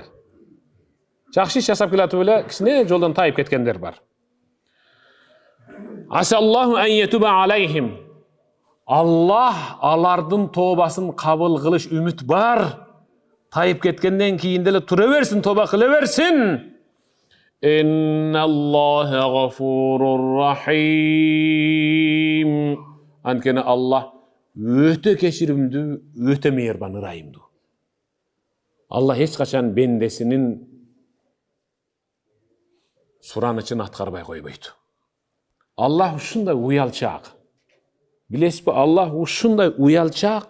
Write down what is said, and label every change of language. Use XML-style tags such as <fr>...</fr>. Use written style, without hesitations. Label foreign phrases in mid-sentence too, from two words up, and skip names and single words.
<ky>Жакшы иш жасап келатып эле кичине жолдон тайып кеткендер бар.</ky> <ar>عسى الله أن يتوب عليهم.</ar> <ky>Аллах алардын тообасын кабыл кылыш үмүт бар. Тайып кеткенден кийин деле тура берсин, тоба кыла берсин.</ky> <ar>إن الله غفور رحيم.</ar> <ky>Анткени Аллах өтө кечиримдүү, өтө мейирбан, ырайымдуу. Аллах эч качан бендесинин суранычын аткарбай койбойт. Аллах ушундай уялчак. Билесизби, Аллах ушундай уялчак.</ky>